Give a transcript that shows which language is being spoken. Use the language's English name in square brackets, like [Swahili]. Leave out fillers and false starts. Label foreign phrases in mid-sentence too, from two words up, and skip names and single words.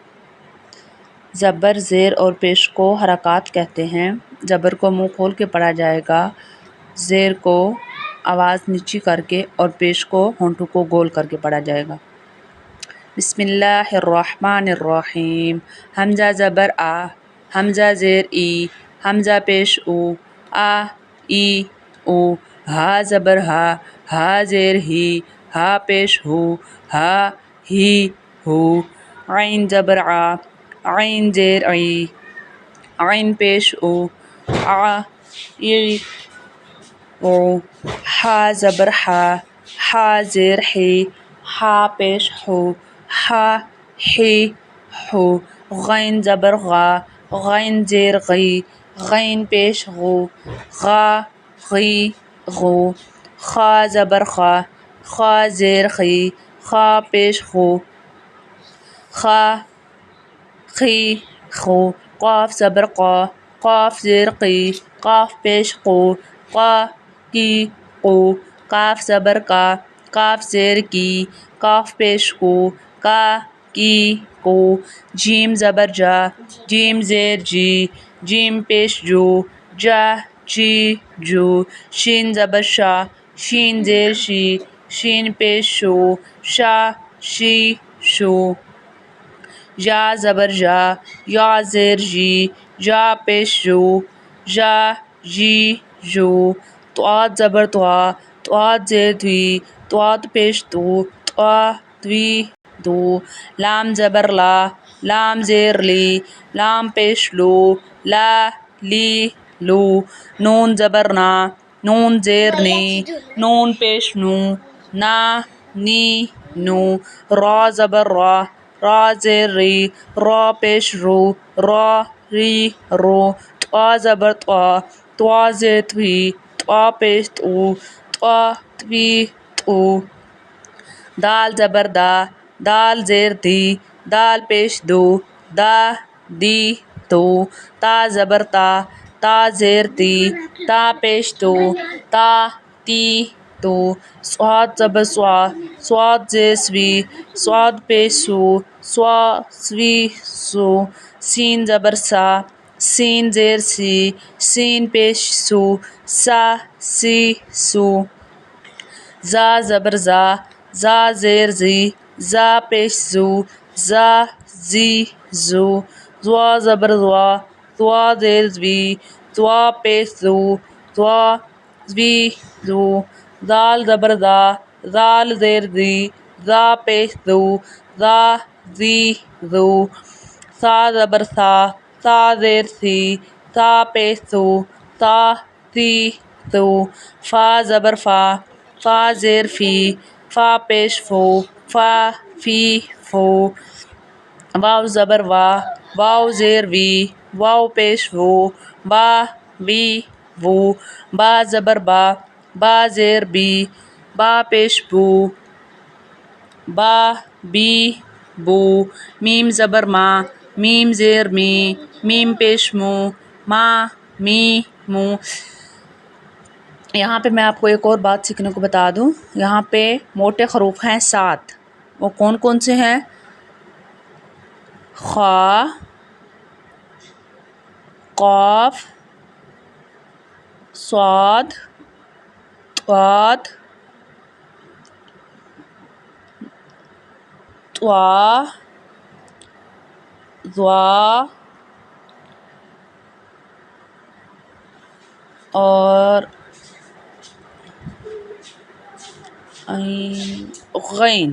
[Urdu] زبر، زیر اور پیش کو حرکات کہتے ہیں۔ زبر کو منہ کھول کے پڑھا جائے گا، زیر کو آواز نیچی کر کے اور پیش کو ہونٹوں کو گول کر کے پڑھا جائے گا۔ [Arabic] بسم اللہ الرحمن الرحیم۔ [Urdu] حمزہ زبر آ، حمزہ زیر ای، حمزہ پیش او، آ ای او۔ ہا زبر ہا، ہا زیر ہی، ہا پیش ہو، ہا ہی ہو۔ عین زبر آ، عین زیر عی، عین پیش او، آ ای او۔ ہا زبر ہا، ہا زیر ہی، ہا پیش ہو، ہا ہی ہو۔ غین زبر غا، غین زیر غی، غین پیش غو، غا غی غو۔ خا زبر خا، خا زیر خی، خا پیش خو، خا خی خو۔ قاف زبر قا، قاف زیر قی، قاف پیش قو، قا کی قو۔ کاف زبر کا، کاف زیر کی، کاف پیش کو، کا کی کو۔ جیم زبر جا، جیم زیر جی، جیم پیش جو، جا جی جو۔ شین زبر شا، شین زیر شی، شین پیش شو، شا شی شو۔ یا زبر یا، یا زیر جی، یا پیش جو، یا جی جو۔ طاء زبر طا، طاء زیر دوی، طاء پیش تو، طاء دوی دو۔ لام زبر لا، لام زیر لی، لام پیش لو، لا لی لو۔ نون زبر نا، نون زیر نی، نون پیش نو، نا نی نو۔ را زبر را، را زیر ری، را پیش رو، را ری رو۔ طا زبر طا، طا زیر توی، طا پیش تو، طا توی تو۔ دال زبر دا، دال زیر دی، دال پیش دو، دا دی دو۔ تا زبر تا، تا زیر تی، تا پیش تو، تا تی تو۔ صاد زبر سوا، صاد زیر سوی، صاد پیش سو، سوا سوی سو۔ سین زبر سا، سین زیر سی، سین پیش سو، سا سی سو. زا زبر زا، زا زیر زی، زا پیش زو، زا زی زو. زوا زبر زوا، زوا زیر زوی، زوا پیش زو، زوا زوی زو. زال زبر زا، زال زیر زی، زا پیش زو، زا زی زو. سا زبر سا، سا زیر سی، سا پیش سو، سا سی سو. فا زبر فا، فا زیر فی، فا پیش فو، فا فی فو. واو زبر وا، واو زیر وی، واو پیش وو، وا وی وو. با زبر با، با زیر بی، با پیش بو، با بی بو. میم زبر ما، میم زیر می، میم پیش مو، ما می مو. یہاں پہ میں آپ کو ایک اور بات سیکھنے کو بتا دوں. یہاں پہ موٹے حروف ہیں 7. وہ کون کون سے ہیں؟ خا، قاف، صاد، طاد، طوا، ضا اور غین.